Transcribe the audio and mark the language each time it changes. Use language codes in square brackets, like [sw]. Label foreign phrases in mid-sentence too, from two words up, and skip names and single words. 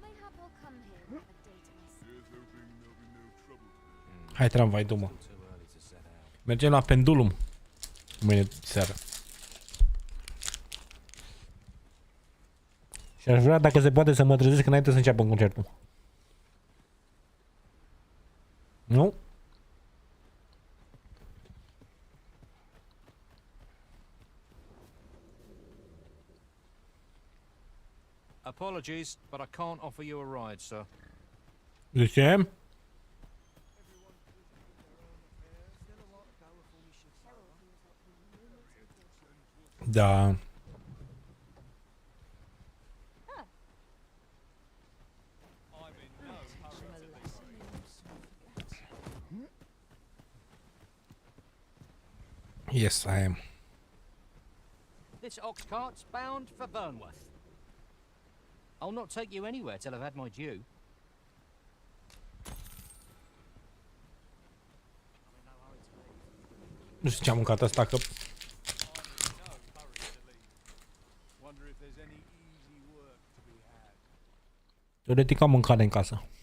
[ro] Hai tramvai, du-mă. Mergem la Pendulum mâine seară. Și aș vrea, dacă se poate, să mă trezesc înainte să înceapă concertul. Nu? [en] Apologies, but I can't offer you a ride, sir. [ro] De ce? Da. [en] Yes, I am. This ox cart's bound for Vernworth. I'll not take you anywhere till I've had my due. [ro] Nu știu ce am mâncat asta, că... Teoretic am mâncare în casă.